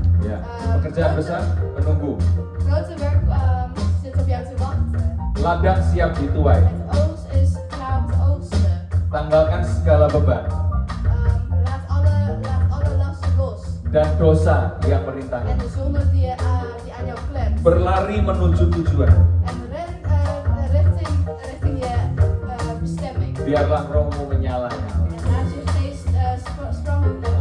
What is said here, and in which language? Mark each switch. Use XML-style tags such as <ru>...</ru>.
<id>Ya, pekerjaan besar menunggu.</id> <nl>Grote werk zit op jou te wachten.</nl> <id>Ladang siap dituai.</id> <nl>Het oogst is klaar om te oogsten.</nl> <id>Tanggalkan segala beban</id> <nl>Laat alle lasten los.</nl> <id>dan dosa yang merintangi.</id> <nl>En de zonde die aan jou klemt.</nl> <id>Berlari menuju tujuan.</id> <nl>En ren richting je bestemming.</nl> <id>Biarlah rohmu menyala-nyala.</id> <nl>En laat je geest sprankelen.</nl>